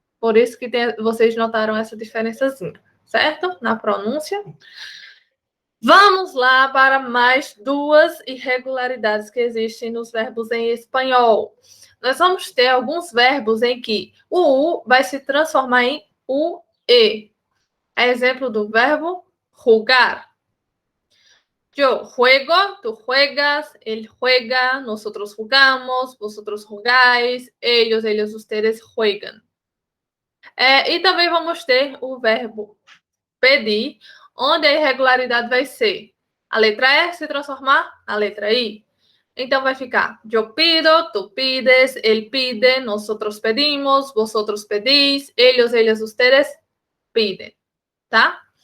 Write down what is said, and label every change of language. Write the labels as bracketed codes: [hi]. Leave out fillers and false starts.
[pt] Por isso que vocês notaram essa diferençazinha, certo? Na pronúncia. Vamos lá para mais duas irregularidades que existem nos verbos em espanhol. Nós vamos ter alguns verbos em que o U vai se transformar em UE. É exemplo do verbo jugar. [es] Yo juego, tú juegas, él juega, nosotros jugamos, vosotros jugáis, ellos, ustedes juegan. [pt] E também vamos ter o verbo pedir, onde a irregularidade vai ser a letra E se transformar na letra I. Então vai ficar [es] yo pido, tú pides, él pide, nosotros pedimos, vosotros pedís, ellas, ustedes piden, tá?